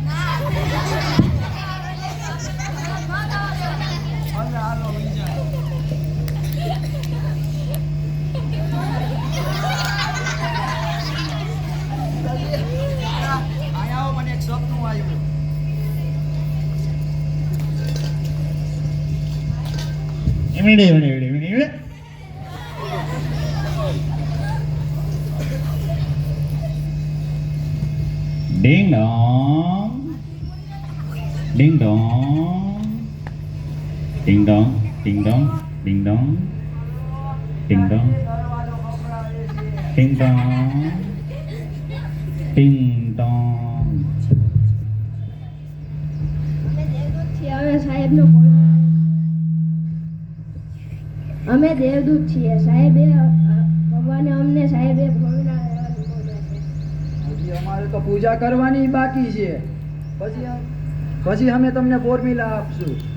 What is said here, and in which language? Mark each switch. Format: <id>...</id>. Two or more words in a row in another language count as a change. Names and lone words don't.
<gu>મને એક સપનું આવ્યું. Ding dong, ding dong, ding dong, ding dong, ding dong, ding dong, ding dong, ding dong. અમે દેવદૂત છીએ સાહેબે. ભગવાને અમને સાહેબે ભોળના રહેવાની બોલ્યા છે. હજી અમારે તો પૂજા કરવાની બાકી છે. પછી અમે તમને ફોર્મ્યુલા આપશું.</gu>